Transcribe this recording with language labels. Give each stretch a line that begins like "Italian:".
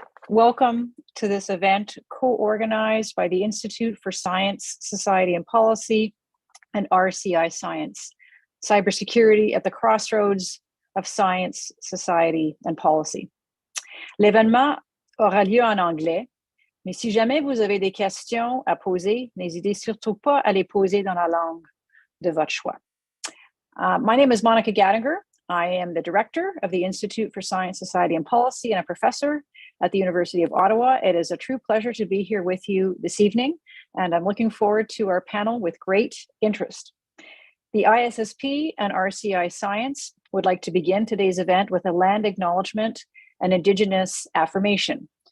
English: Welcome to this event co-organized by the Institute for Science, Society and Policy and RCIScience, Cybersecurity at the Crossroads of Science, Society and Policy.
French: L'événement aura lieu en anglais, mais si jamais vous avez des questions à poser, n'hésitez surtout pas à les poser dans la langue de votre choix.
English: My name is Monica Gattinger. I am the director of the Institute for Science, Society and Policy and a professor at the University of Ottawa. It is a true pleasure to be here with you this evening, and I'm looking forward to our panel with great interest. The ISSP and RCIScience would like to begin today's event with a land acknowledgement and Indigenous affirmation.